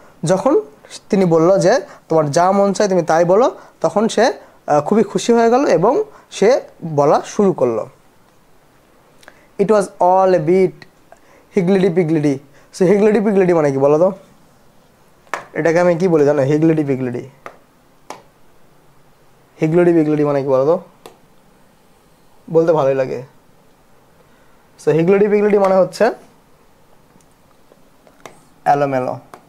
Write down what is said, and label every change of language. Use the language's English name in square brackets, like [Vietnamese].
[Bangla] যখন তিনি বলল যে তোমার যা মন চায় তুমি তাই বলো, তখন সে খুবই খুশি হয়ে গেল এবং সে বলা শুরু করলো। [English] It was all a bit higgledy-piggledy. [Bangla] So higgledy-piggledy মানে কি বলো তো? এটাকে আমি কি বলি জানো? higgledy-piggledy. higgledy-piggledy মানে কি বলো তো? বলতে ভালোই লাগে। So higgledy-piggledy মানে হচ্ছে এলোমেলো।